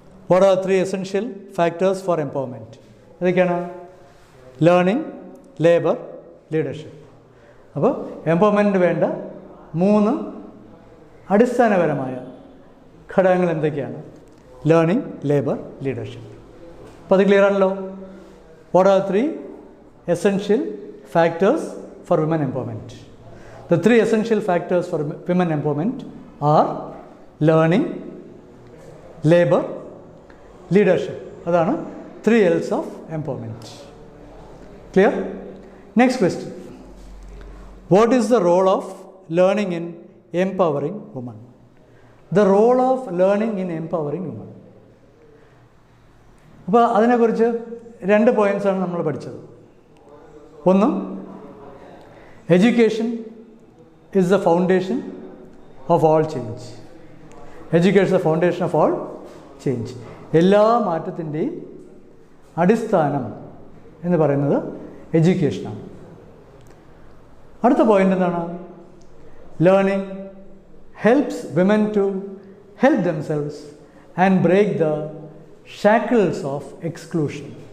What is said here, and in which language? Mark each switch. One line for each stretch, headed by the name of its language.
English: What are the 3 essential factors for empowerment?
Malayalam: ഇതൊക്കെയാണ്
English: Learning, labour, leadership.
Malayalam: അപ്പോൾ എംപവർമെൻറ്റിന് വേണ്ട 3 അടിസ്ഥാനപരമായ ഘടകങ്ങൾ എന്തൊക്കെയാണ്? Learning, labour, leadership. അപ്പോൾ അത് ക്ലിയർ ആണല്ലോ.
English: What are 3 essential factors for women empowerment? The 3 essential factors for women empowerment are learning, labor, leadership.
Malayalam: അതാണ് 3 L's of empowerment.
English: Clear? Next question. What is the role of learning in empowering women? The role of learning in empowering women.
Malayalam: അപ്പോൾ അതിനെക്കുറിച്ച് 2 പോയിൻറ്റ്സാണ് നമ്മൾ പഠിച്ചത്. ഒന്ന്,
English: Education is the foundation of all change. Education is the foundation of all change.
Malayalam: എല്ലാ മാറ്റത്തിൻ്റെയും അടിസ്ഥാനം എന്ന് പറയുന്നത് എഡ്യൂക്കേഷനാണ്. അടുത്ത പോയിൻ്റ് എന്താണ്?
English: Learning helps women to help themselves and break the shackles of exclusion.